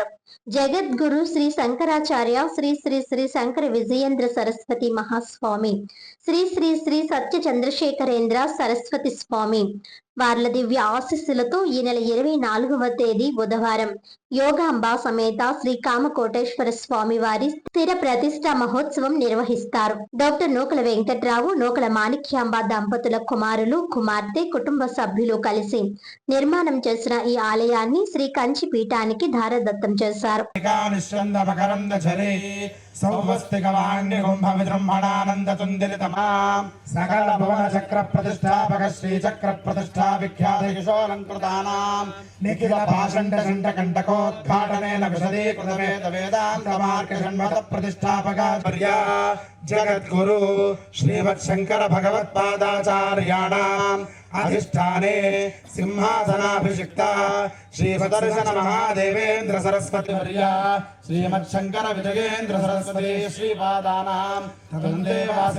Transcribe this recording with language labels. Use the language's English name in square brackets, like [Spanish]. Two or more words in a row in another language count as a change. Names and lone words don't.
[Telugu] జగద్గురు శ్రీ శంకరాచార్య శ్రీ శ్రీ శ్రీ శంకర విజయేంద్ర సరస్వతి మహాస్వామి, శ్రీ శ్రీ శ్రీ సత్య చంద్రశేఖరేంద్ర సరస్వతి స్వామి వార్ల దివ్య ఆశీస్సులతో ఈ నెల 24వ తేదీ బుధవారం యోగాంబ సమేత శ్రీ కామకోటేశ్వర స్వామి వారి స్థిర ప్రతిష్ఠా మహోత్సవం నిర్వహిస్తారు. డాక్టర్ నూకల వెంకట్రావు, నూకల మాణిక్యాంబ దంపతుల కుమారులు, కుమార్తె, కుటుంబ సభ్యులు కలిసి నిర్మాణం చేసిన ఈ ఆలయాన్ని శ్రీ కంచి పీఠానికి ధారదత్తం చేశారు. [Sanskrit] सकल भुवन चक्र प्रतिष्ठापक श्री चक्र प्रतिष्ठा विख्यात यशोलंकृतानां निखिल भाषंड शंड कंटकोद्घाटनेन विशदीकृत वेदांत मार्ग षण्मत प्रतिष्ठापकाचार्य जगद्गुरु श्रीमच्छंकर भगवत्पादाचार्याणाम् अधिष्ठाने सिंहासनाभिषिक्ता श्री सुदर्शन महादेवेंद्र सरस्वती वर्या श्रीमच्छंकर विजयेंद्र सरस्वती श्रीपादानां तदन्देवासि